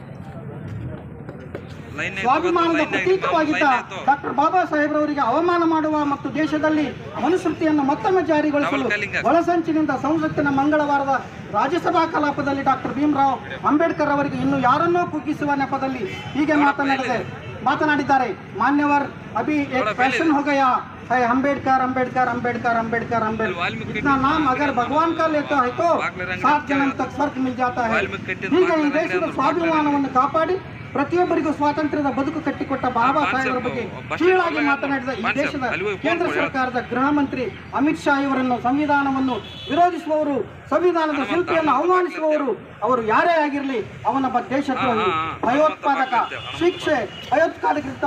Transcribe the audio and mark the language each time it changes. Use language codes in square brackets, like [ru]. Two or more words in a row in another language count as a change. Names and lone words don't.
[kn] ಸ್ವಾಭಿಮಾನದ ಪ್ರತೀಕವಾಗಿದ್ದ ಡಾಕ್ಟರ್ ಬಾಬಾ ಸಾಹೇಬ್ರವರಿಗೆ ಅವಮಾನ ಮಾಡುವ ಮತ್ತು ದೇಶದಲ್ಲಿ ಮನುಸ್ಮೃತಿಯನ್ನು ಮತ್ತೊಮ್ಮೆ ಜಾರಿಗೊಳಿಸಲು ಒಳಸಂಚಿನಿಂದ ಸಂಸತ್ತಿನ ಮಂಗಳವಾರದ ರಾಜ್ಯಸಭಾ ಕಲಾಪದಲ್ಲಿ ಡಾಕ್ಟರ್ ಭೀಮರಾವ್ ಅಂಬೇಡ್ಕರ್ ಅವರಿಗೆ ಇನ್ನು ಯಾರನ್ನೋ ಕುಗ್ಗಿಸುವ ನೆಪದಲ್ಲಿ ಹೀಗೆ ಮಾತನಾಡಿದ್ದಾರೆ. [hi] मान्यवर अभी एक फ़ैशन हो गया है अंबेडकर अंबेडकर अंबेडकर अंबेडकर अंबेडकर इतना नाम अगर भगवान का लेता है तो 7 जन्म तक स्वर्ग मिल जाता है. [kn] ಹೀಗೆ ಈ ದೇಶದ ಸ್ವಾಭಿಮಾನವನ್ನು ಕಾಪಾಡಿ ಪ್ರತಿಯೊಬ್ಬರಿಗೂ ಸ್ವಾತಂತ್ರ್ಯದ ಬದುಕು ಕಟ್ಟಿಕೊಟ್ಟ ಬಾಬಾ ಸಾಹೇಬರ ಬಗ್ಗೆ ಕೀಳಾಗಿ ಮಾತನಾಡಿದ ಈ ದೇಶದ ಕೇಂದ್ರ ಸರ್ಕಾರದ ಗೃಹ ಮಂತ್ರಿ ಅಮಿತ್ ಶಾ ಇವರನ್ನು ಸಂವಿಧಾನವನ್ನು ವಿರೋಧಿಸುವವರು, ಸಂವಿಧಾನದ ಶಿಲ್ಪಿಯನ್ನು ಅವಮಾನಿಸುವವರು ಅವರು ಯಾರೇ ಆಗಿರಲಿ ಅವನೊಬ್ಬ ದೇಶದ್ರೋಹಿ, ಭಯೋತ್ಪಾದಕ, ಶಿಕ್ಷೆ ಭಯೋತ್ಪಾದಕರಿಂದ